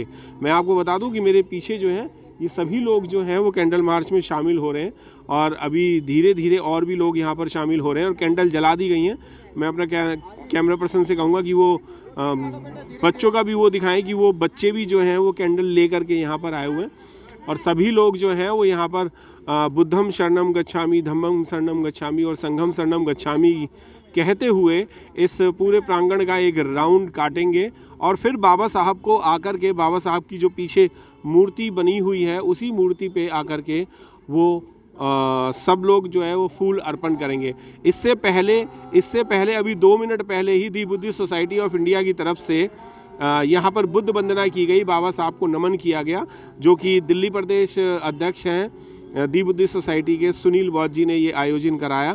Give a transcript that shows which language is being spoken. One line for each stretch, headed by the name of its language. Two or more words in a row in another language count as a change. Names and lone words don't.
Hindi: मैं आपको बता दूं कि मेरे पीछे जो है ये सभी लोग जो हैं वो
English: candle march
Hindi: में शामिल हो रहे हैं और अभी धीरे धीरे और भी लोग यहाँ पर शामिल हो रहे हैं और कैंडल जला दी गई हैं। मैं अपना
English: camera person
Hindi: से कहूँगा कि वो बच्चों का भी वो दिखाएं कि वो बच्चे भी जो हैं वो कैंडल ले करके यहाँ पर आए हुए हैं और सभी लोग जो हैं वो यहाँ पर
Pali: बुद्धम शरणम गच्छामि, धम्मम शरणम गच्छामि
Hindi: और
Pali: संघम शरणम गच्छामि
Hindi: कहते हुए इस पूरे प्रांगण का एक राउंड काटेंगे और फिर बाबा साहब को आकर के, बाबा साहब की जो पीछे मूर्ति बनी हुई है उसी मूर्ति पे आकर के वो सब लोग जो है वो फूल अर्पण करेंगे। इससे पहले अभी 2 मिनट पहले ही दी बुद्धिस्ट सोसाइटी ऑफ इंडिया की तरफ से यहाँ पर बुद्ध वंदना की गई, बाबा साहब को नमन किया गया, जो कि दिल्ली प्रदेश अध्यक्ष हैं दी बुद्धिस्ट सोसाइटी के सुनील बौद्ध जी ने ये आयोजन कराया।